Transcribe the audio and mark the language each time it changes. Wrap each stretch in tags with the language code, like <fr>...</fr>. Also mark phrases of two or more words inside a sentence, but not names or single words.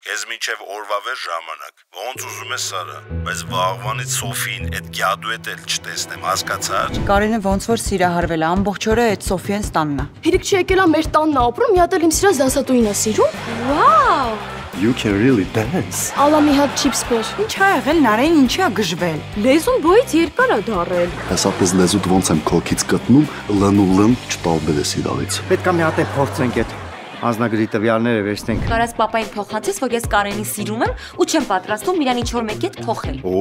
<hy>Քեզ մինչև օրվա վեր ժամանակ, ոնց ուզում ես Սարա, բայց վաղվանից Սոֆին այդ գյադու հետ էլ չտեսնեմ, հասկացար։ Կարենը ոնց որ սիրահարվել է, ամբողջ օրը այդ Սոֆիեն տանն է։ Հերիք չի եկել է մեր տանն ապրում, մի հատ էլ իմ սիրած դասատուին է սիրում։</hy> <en>Wow! You can really dance.</en> <hy>Ալա մի հատ չիփս բեր։ Ինչ ա եղել, Նարեն ինչի ա գժվել։ Լեզուն բոյից երկար է դարել։ Հեսապես լեզուդ ոնց եմ քոքից գտնում, լն ու լն չտալբերես իրարից։ Պետք է մի հատ է փորձենք այդ անձնագրի տվյալները վերցնենք։ Կարաս պապային փոխանցես, որ ես Կարենին սիրում եմ ու չեմ պատրաստում իրան ինչ-որ մեկի հետ փոխել։</hy>